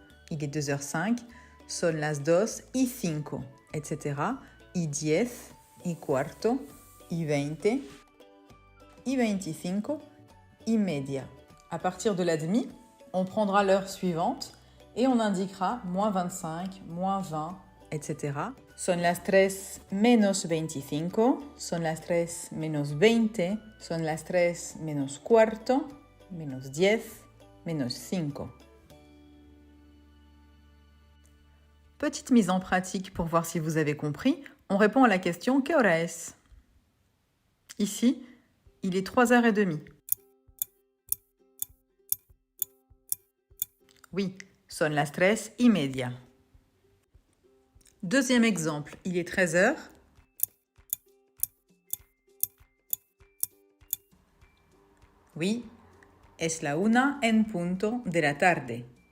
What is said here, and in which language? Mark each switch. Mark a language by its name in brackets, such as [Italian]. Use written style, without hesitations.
[French] Il est 2h05, [Spanish] son las dos y cinco, etc. Y 10, y cuarto, y 20, y 25, y media. [French] À partir de la demi, on prendra l'heure suivante et on indiquera moins 25, moins 20, etc. [Spanish] Son las 3 menos 25, son las 3 menos 20, son las 3 menos cuarto, menos 10, menos 5. [French] Petite mise en pratique pour voir si vous avez compris, on répond à la question « [Spanish] ¿Qué hora es ?» [French] Ici, il est 3h30. Oui, [Spanish] son las 3:30. [French] Deuxième exemple, il est 13h. [Spanish] Oui, es la una en punto de la tarde.